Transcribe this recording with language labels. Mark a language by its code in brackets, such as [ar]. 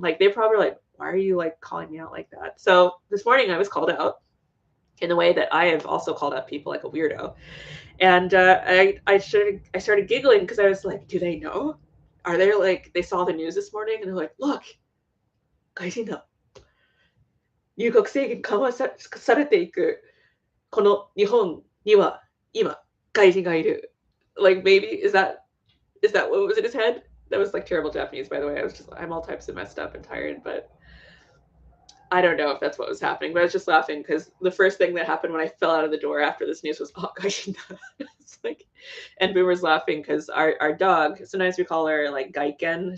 [en] Like, they're probably like, why are you like calling me out like that? So this morning I was called out in the way that I have also called out people like a weirdo. And I started giggling because I was like, do they know? Are they like, they saw the news this morning and they're like, look, [ja] 外人だ。入国制限緩和されていくこの日本には今外人がいる. [en] Like, maybe is that what was in his head? That was like terrible Japanese, by the way. I'm all types of messed up and tired, but I don't know if that's what was happening. But I was just laughing because the first thing that happened when I fell out of the door after this news was, oh, [ja] gaijin da. [en] It's like, and Boomer's laughing because our dog, sometimes we call her like Gaiken.